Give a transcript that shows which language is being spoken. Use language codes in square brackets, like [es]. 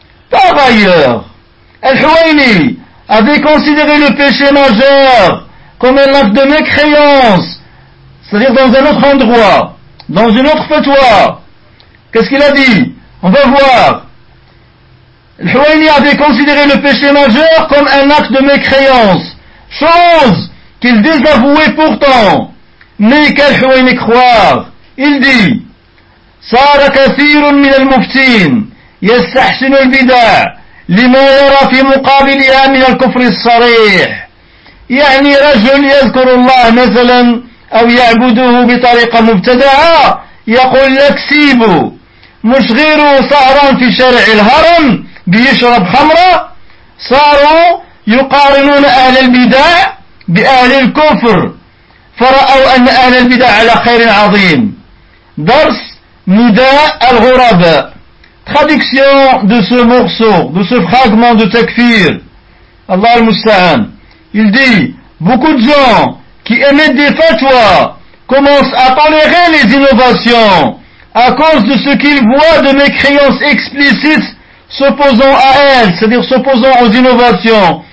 [fr] Par ailleurs, Al-Houaini avait considéré le péché majeur comme un acte de mécréance, c'est-à-dire dans un autre endroit, dans une autre fatwa. Qu'est-ce qu'il a dit? On va voir. Al-Houaini avait considéré le péché majeur comme un acte de mécréance, chose qu'il désavouait pourtant. Mais qu'Al-Houaini croire? Il dit: [ar] صار كثير من المفتين يستحسن البدع لما يرى في مقابلها من الكفر الصريح. يعني رجل يذكر الله مثلا أو يعبده بطريقة مبتدعة يقول لك سيبه، مش غيره سهران في شارع الهرم بيشرب خمرة، صاروا يقارنون أهل البدع بأهل الكفر، فرأوا أن أهل البدع على خير عظيم. [fr] درس Nida al-Ghuraba. Traduction de ce morceau, de ce fragment de takfir. Allah al-Musta'an. Il dit, beaucoup de gens qui émettent des fatwas commencent à tolérer les innovations à cause de ce qu'ils voient de mécréance explicite s'opposant à elles, c'est-à-dire s'opposant aux innovations.